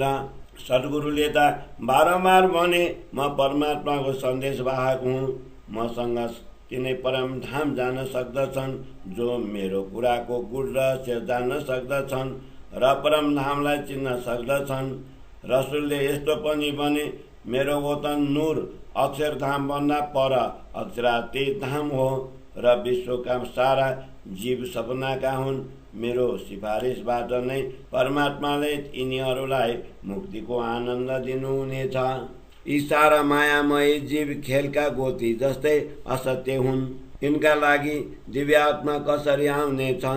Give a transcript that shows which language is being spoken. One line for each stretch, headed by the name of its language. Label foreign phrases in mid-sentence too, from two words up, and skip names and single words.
Nepali: सद्गुरुले त बारम्बार भने, म परमात्माको सन्देशवाहक हुँ। मसँग तिनै परमधाम जान सक्दछन् जो मेरो कुराको गुड रहस्य जान्न सक्दछन् र परमधामलाई चिन्न सक्दछन्। रसुलले यस्तो पनि भने, मेरो वतन नूर अक्षरधामभन्दा पर अक्षरातीत धाम हो र विश्वका सारा जीव सपनाका हुन्। मेरो सिफारिसबाट नै परमात्माले यिनीहरूलाई मुक्तिको आनन्द दिनुहुनेछ। यी सारा मायामय जीव खेलका गोती जस्तै असत्य हुन्। यिनका लागि दिव्यात्मा कसरी आउने छन्?